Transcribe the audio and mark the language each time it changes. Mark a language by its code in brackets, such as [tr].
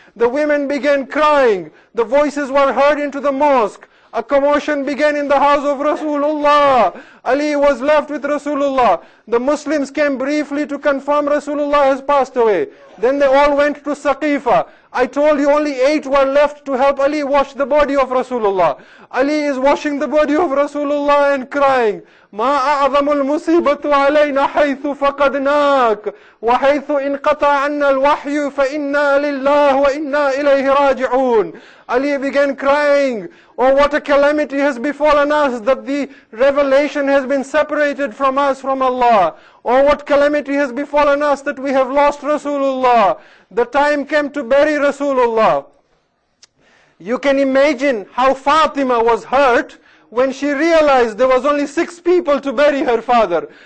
[en] The women began crying. The voices were heard into the mosque. A commotion began in the house of Rasulullah. Ali was left with Rasulullah. The Muslims came briefly to confirm Rasulullah has passed away. Then they all went to Saqifa. I told you only 8 were left to help Ali wash the body of Rasulullah. Ali is washing the body of Rasulullah and crying, [ar] ما أعظم المصيبة علينا حيث فقدناك وحيث انقطع عنا الوحي فإنا لله وإنا إليه راجعون. [en] Ali began crying, oh, what a calamity has befallen us that the revelation has been separated from us from Allah. Oh, what calamity has befallen us that we have lost Rasulullah. The time came to bury Rasulullah. You can imagine how Fatima was hurt when she realized there was only 6 people to bury her father.